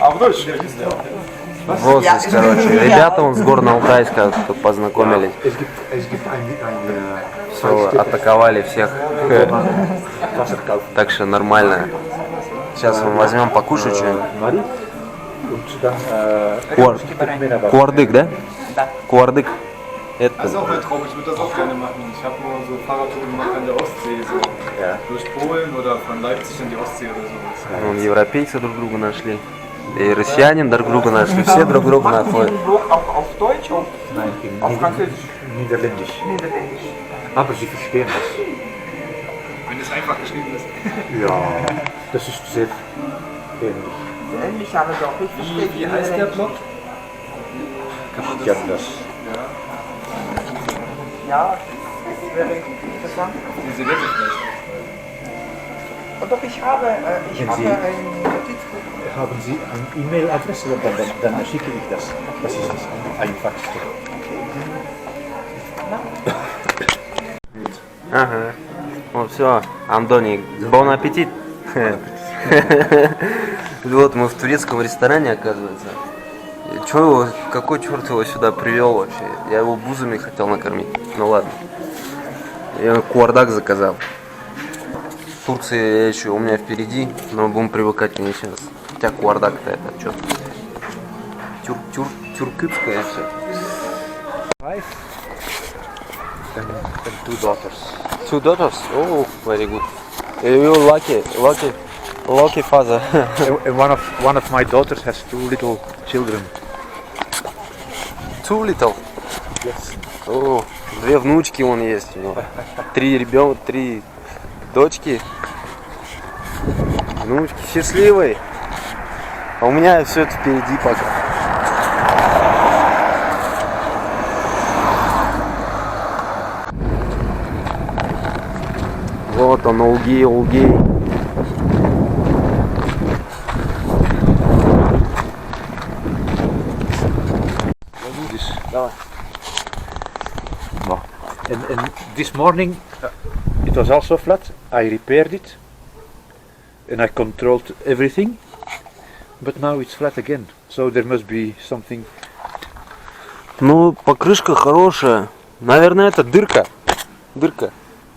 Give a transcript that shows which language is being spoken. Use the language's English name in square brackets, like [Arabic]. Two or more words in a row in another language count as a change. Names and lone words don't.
[Russian] Вот здесь, короче, ребята вон с Горно-Алтайска тут познакомились. Все, атаковали всех. Так что нормально. Сейчас мы возьмем покушать что-нибудь. Куардык, да? Да. Куардык. Это... [German] Das ist auch mein Traum, ich würde das auch gerne machen. Ich habe nur so Fahrradtouren gemacht an der Ostsee, so durch Polen oder von Leipzig an die Ostsee oder sowas. [Russian] Вон европейцы друг друга нашли. И россияне друг друга нашли. Все друг друга находят. [German] Auf Deutsch und Nein, auf Französisch? Niederländisch. Niederländisch. Aber sie verstehen das. Wenn es einfach geschrieben ist. Ja, das ist sehr ähnlich. Ähnlich, aber doch. Ich verstehe. Wie heißt der Blog? Kann man Ich das habe das. Ja, das wäre interessant. diese Wette vielleicht? Und doch, ich habe Sie- ein Notizbuch. Haben Sie eine E-Mail-Adresse? Dann schicke ich das. Das ist das Einfachste. [Russian] Ага. Ну все, Андони, [French] bon appétit. [Russian] Вот мы в турецком ресторане, оказывается. Чё его, какой черт его сюда привел вообще? Я его бузами хотел накормить. Ну ладно. Я куардак заказал. Турция еще у меня впереди, но будем привыкать к ней сейчас. Хотя куардак-то это что? Тюркютское все. [English] Wife and two daughters. Two daughters? Oh, very good. You lucky father. And one of my daughters has two little children. Too little. Yes. [Russian] О, две внучки вон есть у него. Три дочки. Внучки счастливые. А у меня все это впереди пока. Вот он, Улгей. Давай. [English] And this morning it was also flat. I repaired it and I controlled everything, but now it's flat again. So there must be something. [Russian] Ну, покрышка хорошая. Наверное, это дырка.